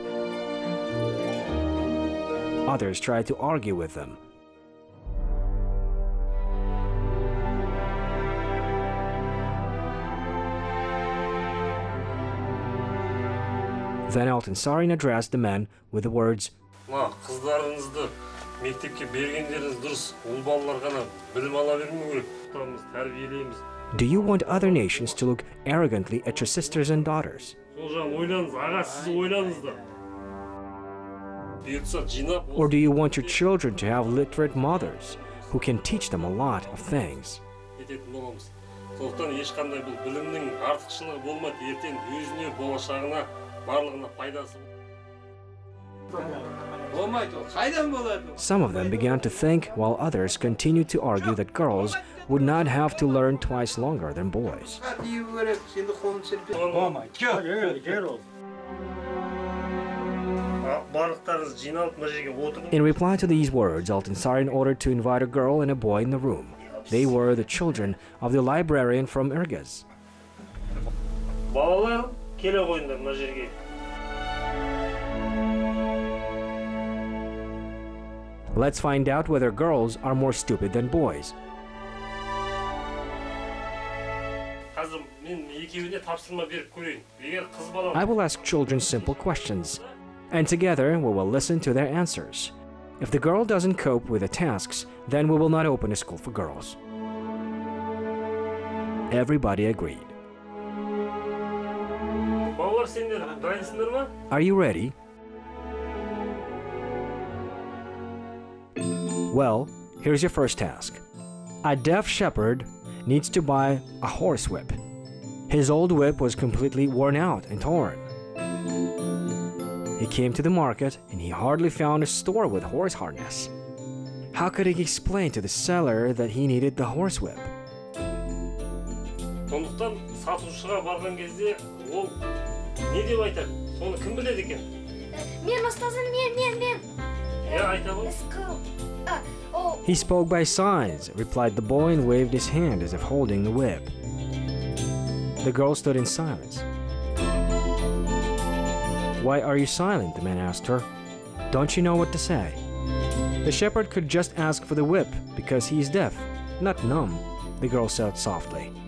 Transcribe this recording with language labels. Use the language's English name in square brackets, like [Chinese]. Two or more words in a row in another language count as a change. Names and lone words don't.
[English] Others tried to argue with them. Then Altınsarin addressed the men with the words, [Kazakh] Kızlarınızды мектепке бергендеріңіз дұрыс. Ол балалар ғана білім ала бермеу керек. Тұтамыз, тәрбиелейміз. [English] "Do you want other nations to look arrogantly at your sisters and daughters? [Kazakh] Сол жағын ойлаңыз, аға сіз ойлаңыз да. Бұйыртса жинап, [English] Or do you want your children to have literate mothers who can teach them a lot of things?" [Kazakh] кететін боламыз. Сондықтан ешқандай бұл білімнің артықшылығы болмайды. Ертең өзіне, болашағына, барлығына пайдасы. [English] Some of them began to think, while others continued to argue that girls would not have to learn twice longer than boys. [Kazakh] Барлықтарыңыз жиналып мына жерге отырыңыз. [English] In reply to these words, Altınsarin ordered to invite a girl and a boy in the room. They were the children of the librarian from Irgaz. [Kazakh] Балалар, келе қойыңдар мына жерге. [English] Let's find out whether girls are more stupid than boys. [Kazakh] Қазір мен екеуіне тапсырма беріп көрейін. Егер қыз бала [English] I will ask children simple questions, and together we will listen to their answers. If the girl doesn't cope with the tasks, then we will not open a school for girls. Everybody agreed. [Kazakh] балалар сендер дайынсыңдар ма? [English] Are you ready? Well, here's your first task. A deaf shepherd needs to buy a horsewhip. His old whip was completely worn out and torn. He came to the market and he hardly found a store with horse harness. How could he explain to the seller that he needed the horsewhip? [Kazakh] Сондықтан сатушыға барған кезде ол не деп айтады? Соны кім біледі екен? Мен ұстазым, мен. Айта ғой. [English] He spoke by signs, replied the boy and waved his hand as if holding the whip. The girl stood in silence. "Why are you silent?" the man asked her. "Don't you know what to say?" The shepherd could just ask for the whip because he is deaf, not numb, the girl said softly.